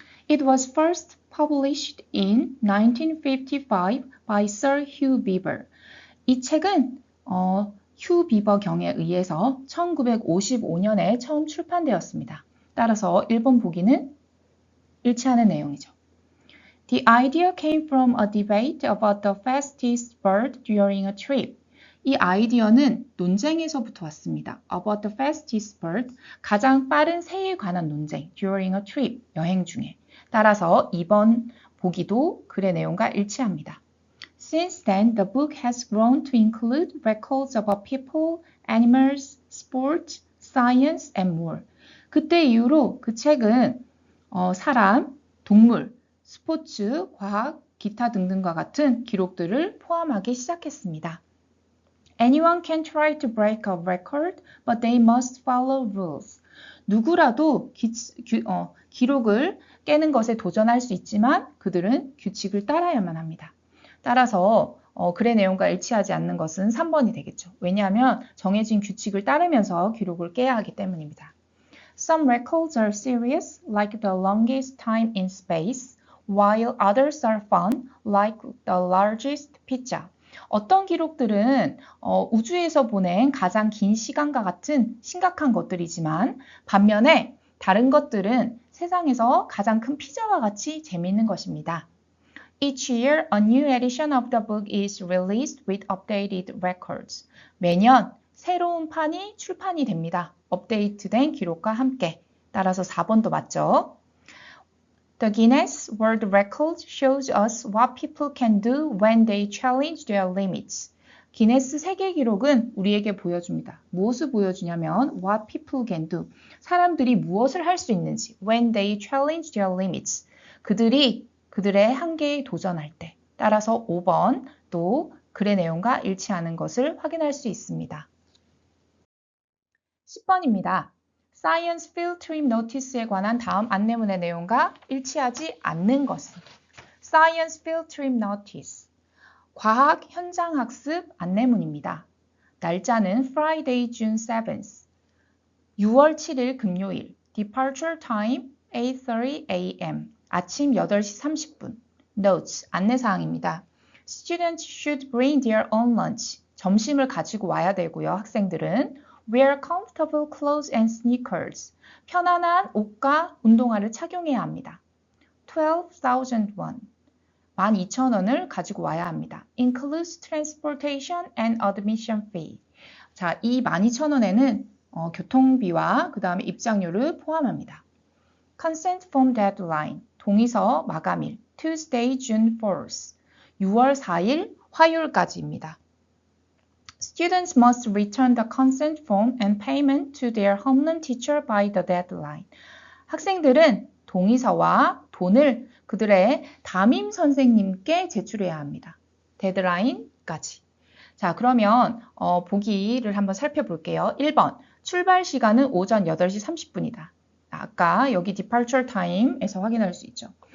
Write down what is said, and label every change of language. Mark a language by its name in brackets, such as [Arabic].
[English] It was first published in 1955 by Sir Hugh Beaver. [Korean] 이 책은 휴 비버 경에 의해서 1955년에 처음 출판되었습니다. 따라서 1번 보기는 일치하는 내용이죠. [English] The idea came from a debate about the fastest bird during a trip. [Korean] 이 아이디어는 논쟁에서부터 왔습니다. [English] About the fastest bird, [Korean] 가장 빠른 새에 관한 논쟁. [English] During a trip, [Korean] 여행 중에. 따라서 2번 보기도 글의 내용과 일치합니다. [English] Since then, the book has grown to include records about people, animals, sport, science, and more. [Korean] 그때 이후로 그 책은 사람, 동물, 스포츠, 과학, 기타 등등과 같은 기록들을 포함하기 시작했습니다. [English] Anyone can try to break a record, but they must follow rules. [Korean] 누구라도 기록을 깨는 것에 도전할 수 있지만 그들은 규칙을 따라야만 합니다. 따라서 글의 내용과 일치하지 않는 것은 3번이 되겠죠. 왜냐하면 정해진 규칙을 따르면서 기록을 깨야 하기 때문입니다. [English] Some records are serious, like the longest time in space, while others are fun, like the largest pizza. [Korean] 어떤 기록들은 우주에서 보낸 가장 긴 시간과 같은 심각한 것들이지만 반면에 다른 것들은 세상에서 가장 큰 피자와 같이 재미있는 것입니다. [English] Each year, a new edition of the book is released with updated records. [Korean] 매년 새로운 판이 출판이 됩니다. 업데이트된 기록과 함께. 따라서 4번도 맞죠? [English] The Guinness World Record shows us what people can do when they challenge their limits. [Korean] 기네스 세계 기록은 우리에게 보여줍니다. 무엇을 보여주냐면 [English] what people can do. [Korean] 사람들이 무엇을 할 수 있는지 [English] when they challenge their limits. [Korean] 그들이 그들의 한계에 도전할 때. 따라서 5번 또 글의 내용과 일치하는 것을 확인할 수 있습니다. 10번입니다. Science Field Trip Notice에 관한 다음 안내문의 내용과 일치하지 않는 것은 Science Field Trip Notice 과학 현장 학습 안내문입니다. 날짜는 [English] Friday, June 7th [Korean] 6월 7일 금요일 [English] Departure Time 8:30 a.m. [Korean] 아침 8시 30분 Notes 안내사항입니다. [English] Students should bring their own lunch [Korean] 점심을 가지고 와야 되고요. 학생들은 [English] Wear comfortable clothes and sneakers. [Korean] 편안한 옷과 운동화를 착용해야 합니다. [English] 12,000 won. [Korean] 12,000원을 가지고 와야 합니다. [English] Includes transportation and admission fee. [Korean] 자, 이 12,000원에는 교통비와 그 다음에 입장료를 포함합니다. [English] Consent form deadline. [Korean] 동의서 마감일. [English] Tuesday, June 4th. [Korean] 6월 4일 화요일까지입니다. [English] Students must return the consent form and payment to their homeroom teacher by the deadline. [Korean] 학생들은 동의서와 돈을 그들의 담임 선생님께 제출해야 합니다. 데드라인까지. 자, 그러면 보기를 한번 살펴볼게요. 1번, 출발 시간은 오전 8시 30분이다. 아까 여기 departure time에서 확인할 수 있죠.